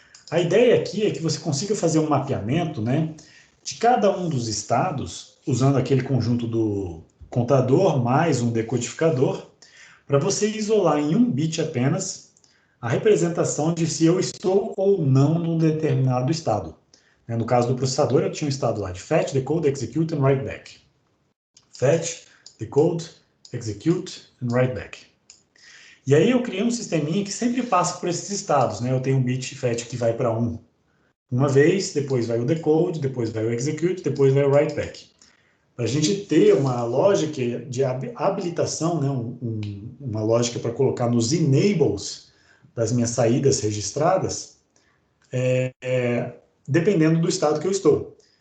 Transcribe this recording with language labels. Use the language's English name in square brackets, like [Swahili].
[Portuguese] A ideia aqui é que você consiga fazer um mapeamento, né, de cada um dos estados, usando aquele conjunto do contador mais um decodificador, para você isolar em um bit apenas a representação de se eu estou ou não num determinado estado. No caso do processador, eu tinha um estado lá de [English] fetch, decode, execute and write back. Fetch, decode, execute and write back. [Portuguese] E aí eu criei um sisteminha que sempre passa por esses estados, né? Eu tenho um bit fetch que vai para 1 uma vez, depois vai o decode, depois vai o execute, depois vai o write back. Para a gente ter uma lógica de habilitação, né? Uma lógica para colocar nos enables das minhas saídas registradas, dependendo do estado que eu estou.